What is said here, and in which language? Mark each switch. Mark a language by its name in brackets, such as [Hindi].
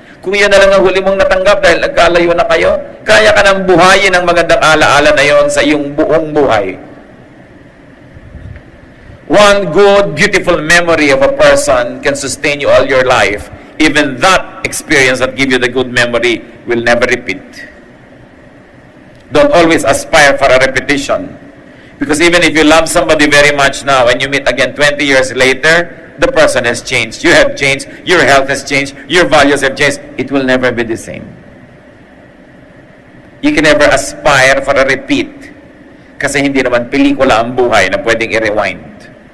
[Filipino] Kung yan na lang ang huli mong natanggap dahil nagkalayo na kayo, kaya ka nang buhayin ang magandang alaala na yon sa iyong buong buhay. [English] One good, beautiful memory of a person can sustain you all your life. Even that experience that give you the good memory will never repeat. Don't always aspire for a repetition. Because even if you love somebody very much now, and you meet again 20 years later, the person has changed. You have changed. Your health has changed. Your values have changed. It will never be the same. You can never aspire for a repeat. [Filipino] Kasi hindi naman pelikula ang buhay na pwedeng i-rewind.